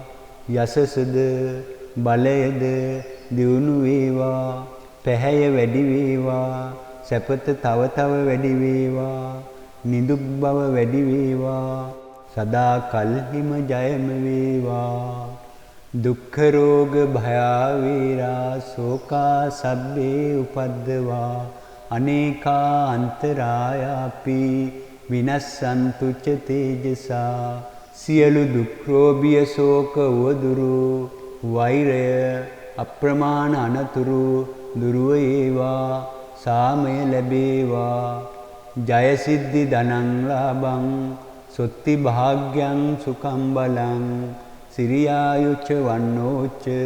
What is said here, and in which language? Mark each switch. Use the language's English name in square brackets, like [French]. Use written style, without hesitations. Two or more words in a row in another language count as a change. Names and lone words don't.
[Sinhala] යසසද බලයද දියුණු වේවා පැහැය වැඩි වේවා සැපත තව තව වැඩි වේවා නිදුක් බව වැඩි වේවා සදා කල්හිම ජයම වේවා [Pali] දුක්ඛ රෝග භයාවේරා ශෝකා සබ්බේ උපද්දවා අනේකා අන්තරායාපි විනස්සන්තු ච තේජසා [Sinhala] සියලු දුක් රෝගිය ශෝක වදුරු වෛරය අප්‍රමාණ අනතුරු දුරු වේවා සාමය ලැබේවා [Pali] ජය සිද්ධි ධනං ලාභං සොත්ති භාග්‍යං සුඛං බලං සිරියායුච්ච වන්නෝච්ච